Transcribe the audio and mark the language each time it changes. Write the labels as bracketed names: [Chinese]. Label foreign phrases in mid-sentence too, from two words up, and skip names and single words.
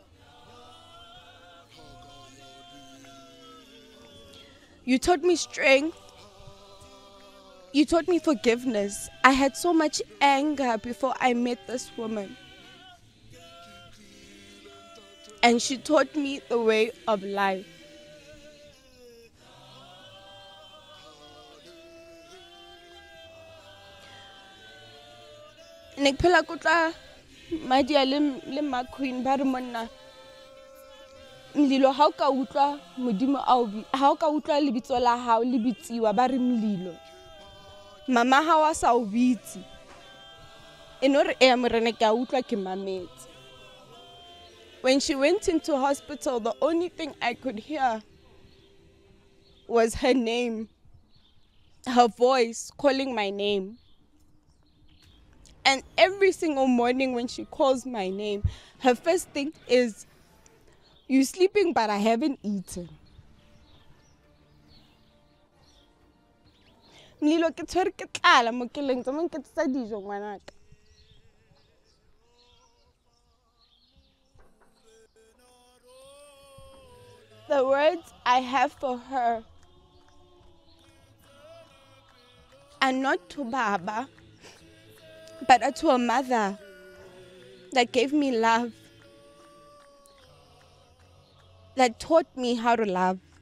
[English] You taught me strength. You taught me forgiveness. I had so much anger before I met this woman. And she taught me the way of life. [Southern Sotho] Ne ke phela kotla madia le ma queen ba re monna mlilo ha o ka utlwa modimo ha o ka utlwa lebitso la hao le bitsiwa ba re mlilo mama ha wa sa o bitsi enore e amorena ke a utlwa ke mametse. [English] When she went into hospital, the only thing I could hear was her name, her voice calling my name. And every single morning when she calls my name, her first thing is, "You sleeping, but I haven't eaten." [Southern Sotho] Mlilo ke tshwere ke tlala mo keleng tsa mo ke tsa dijo ngwanaka. [English] The words I have for her are not to Baba, but are to a mother that gave me love, that taught me how to love.